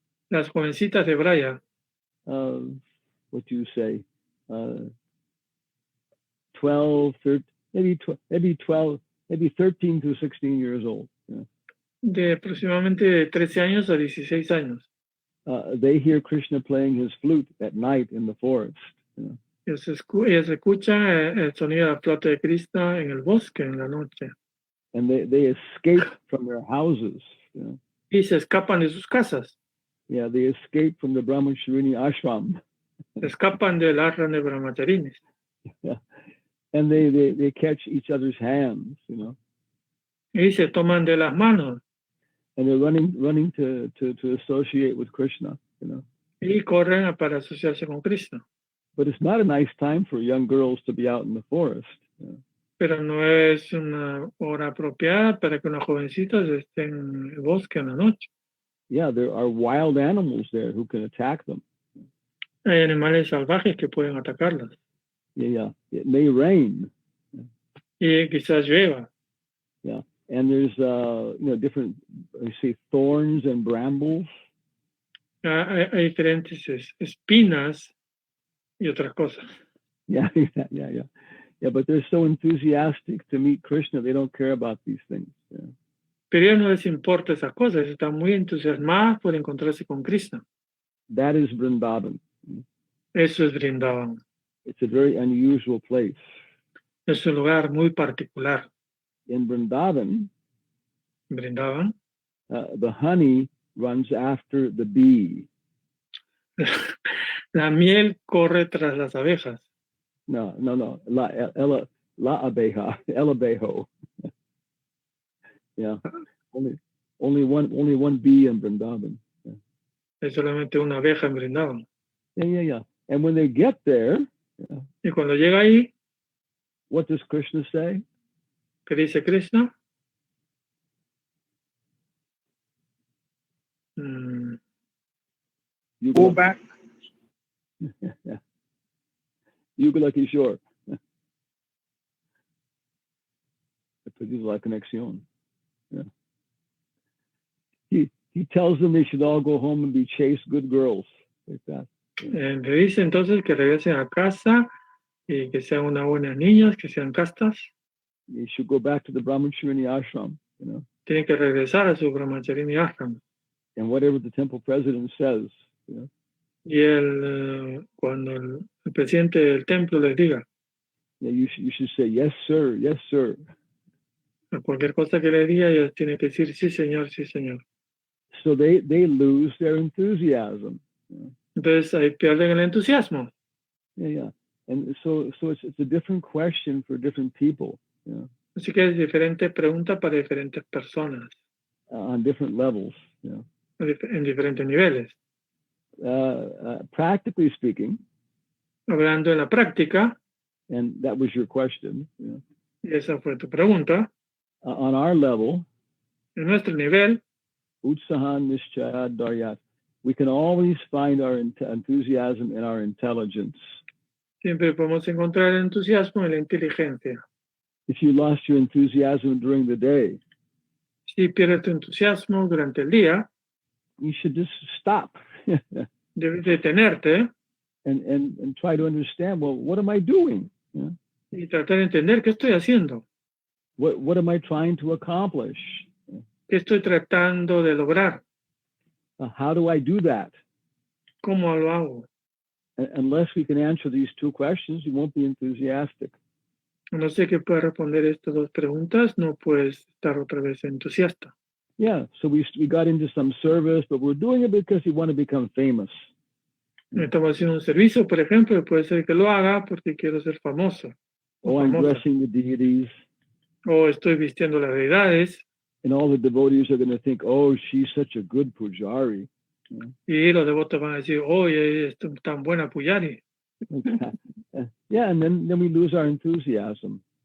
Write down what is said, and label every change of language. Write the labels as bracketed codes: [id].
[es] Las jovencitas de Braya. [en] What do you say? 12, 13, maybe 13 to 16 years old. Yeah. [es] De aproximadamente 13 años a 16 años. [en] They hear Krishna playing his flute at night in the forest. You know. [es] Ellos escuchan el sonido de la flauta de Krishna en el bosque en la noche. [en] And they escape from their houses. You know. [es] Y se escapan de sus casas. [en] Yeah, they escape from the Brahmacharini ashram. [es] Se escapan del ashram de brahmacharinis. [en] Yeah. And they catch each other's hands, you know. [es] Y se toman de las manos. [en] And they're running to associate with Krishna, you know. [es] Y corren para asociarse con Krishna. [en] But it's not a nice time for young girls to be out in the forest. You know. [es] Pero no es una hora apropiada para que unas jovencitas estén en el bosque en la noche. [en] Yeah, there are wild animals there who can attack them. [es] Hay animales salvajes que pueden atacarlas. [en] Yeah. It may rain. [es] Y quizás llueva. [en] Yeah. And there's different, thorns and brambles. [es] Hay diferentes espinas y otras cosas. [en] Yeah. Yeah, but they're so enthusiastic to meet Krishna, they don't care about these things. Yeah. [es] Pero a ellos no les importa esas cosas, están muy entusiasmadas por encontrarse con Krishna. [en] That is Vrindavan. [es] Eso es Vrindavan. [en] It's a very unusual place. [es] Es un lugar muy particular. [en] In Vrindavan, the honey runs after the bee. [es] La miel corre tras las abejas. No. La abejo. Yeah. [en] Only one bee in Vrindavan. Yeah. [es] Hay solamente una abeja en Vrindavan. [en] Yeah. And when they get there, yeah, [es] y cuando llega ahí, [en] what does Krishna say? [es] ¿Qué dice Krishna? [en] Go back. Yugala Kishore. [es] Perdido la conexión. Yeah. [en] He tells them they should all go home and be chaste good girls. Like that. [es] Le dice entonces que regresen a casa y que sean unas buenas niñas, que sean castas. [en] They should go back to the Brahmacharini ashram, you know. [es] Tienen que regresar a su Brahmacharini ashram. [en] And whatever the temple president says, you know. [es] Y cuando el presidente del templo les diga, [en] yeah, you should say yes sir, yes sir. [es] A cualquier cosa que le diga, ellos tienen que decir sí señor, sí señor. [en] So they lose their enthusiasm. You know. [es] Entonces ahí pierden el entusiasmo. [en] Yeah. And so it's a different question for different people. You know. [es] Así que es diferente pregunta para diferentes personas. [en] On different levels. You know. [es] En diferentes niveles. [en] Practically speaking. [es] Hablando en la práctica. [en] And that was your question. You know. [es] Y esa fue tu pregunta. [en] On our level. [es] En nuestro nivel. [sa] Utsahan Nishchaya Daryat. [en] We can always find our enthusiasm in our intelligence. [es] Siempre podemos encontrar el entusiasmo en la inteligencia. [en] If you lost your enthusiasm during the day, [es] si pierdes tu entusiasmo durante el día, [en] you should just stop. [es] Debes detenerte. [en] And try to understand, well, what am I doing? Yeah? [es] Y tratar de entender qué estoy haciendo. [en] What am I trying to accomplish? [es] ¿Qué estoy tratando de lograr? [en] How do I do that? [es] ¿Cómo lo hago? [en] Unless we can answer these two questions, you won't be enthusiastic. [es] No sé qué puede responder estas dos preguntas, no puedes estar otra vez entusiasta. [en] Yeah, so we got into some service, but we're doing it because we want to become famous. [es] Estamos haciendo un servicio, por ejemplo, y puede ser que lo haga porque quiero ser famoso. [en] I'm dressing the deities. [es] O estoy vistiendo las deidades. [en] And all the devotees are going to think, oh, she's such a good pujari. [es] Y los devotos van a decir, oye, es tan buena pujari. [en] Yeah, and then we lose our enthusiasm.